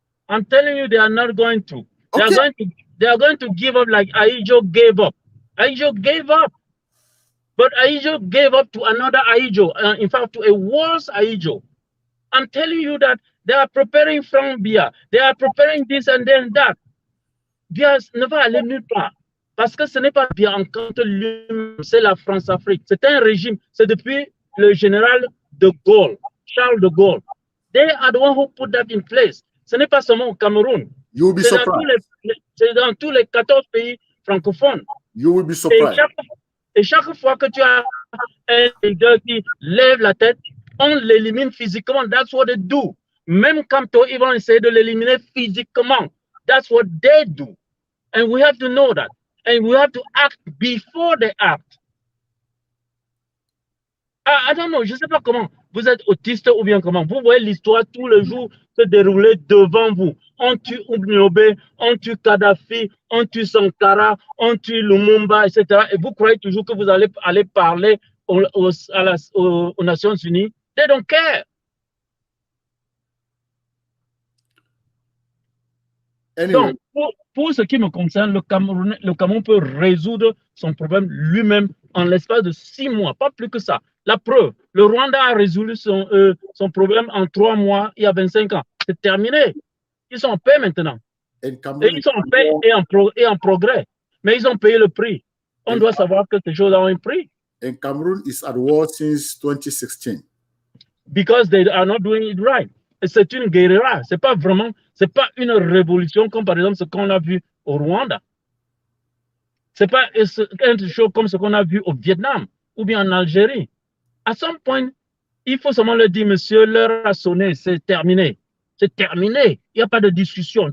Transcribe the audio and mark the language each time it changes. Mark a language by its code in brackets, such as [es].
[en] I'm telling you, they are not going to. Okay. They are going to give up like Aijo gave up. Aijo gave up. But Aijo gave up to another Aijo, in fact, to a worse Aijo. I'm telling you that they are preparing from Bia. They are preparing this and then that. [fr] Bia ne va aller nulle part. Parce que ce n'est pas Bia en contre lui-même, c'est la France-Afrique. C'est un régime, c'est depuis le général de Gaulle, Charles de Gaulle. [en] They are the one who put that in place. [fr] Ce n'est pas seulement au Cameroun. [en] You will be surprised. [fr] C'est dans tous les 14 pays francophones. [en] You will be surprised. [fr] Et chaque fois que tu as un leader qui lève la tête, on l'élimine physiquement. [en] That's what they do. [fr] Même quand ils vont essayer de l'éliminer physiquement. [en] That's what they do. And we have to know that. And we have to act before they act. I don't know, [fr] je ne sais pas comment. Vous êtes autiste ou bien comment. Vous voyez l'histoire tous les jours se dérouler devant vous. On tue Oubniobe, on tue Kadhafi, on tue Sankara, on tue Lumumba, etc. Et vous croyez toujours que vous allez aller parler aux Nations Unies. [en] They don't care. Anyway. [fr] Donc, pour ce qui me concerne, le Cameroun peut résoudre son problème lui-même en l'espace de 6 mois, pas plus que ça. La preuve, le Rwanda a résolu son problème en 3 mois il y a 25 ans. C'est terminé. Ils sont en paix maintenant. Et ils sont en paix et en progrès. Mais ils ont payé le prix. On doit savoir que ces choses ont un prix. [en] And Cameroon is at war since 2016. Because they are not doing it right. [fr] C'est une guérilla. C'est pas une révolution comme par exemple ce qu'on a vu au Rwanda. C'est pas quelque chose comme ce qu'on a vu au Vietnam ou bien en Algérie. À some point, il faut seulement leur dire, monsieur, l'heure a sonné, c'est terminé. C'est terminé. Il n'y a pas de discussion.